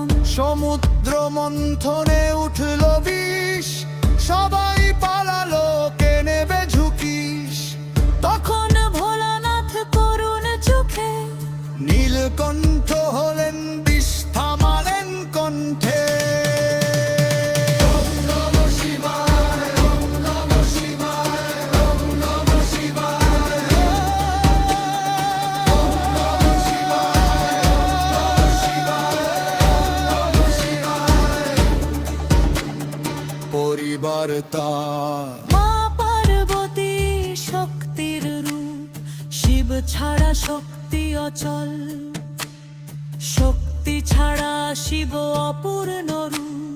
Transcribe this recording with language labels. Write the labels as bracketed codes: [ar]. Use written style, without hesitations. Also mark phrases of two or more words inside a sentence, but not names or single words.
[bn] সমুদ্র মন্থনে উঠল বিষ, সবাই পালালো কে নেবে ঝুঁকিস। তখন ভোলানাথ করুণ চোখে, নীলকণ্ঠ হলেন বিষ থামালেন কণ্ঠে। [sa] ওম নমঃ শিবায়, ওম নমঃ শিবায়, ওম নমঃ শিবায়। ওম নমঃ শিবায়, ওম নমঃ শিবায়, ওম নমঃ শিবায়। [bn] পরিবার তার মা পার্বতী শক্তির রূপ, শিব ছাড়া শক্তি অচল, শক্তি ছাড়া শিব অপূর্ণ রূপ।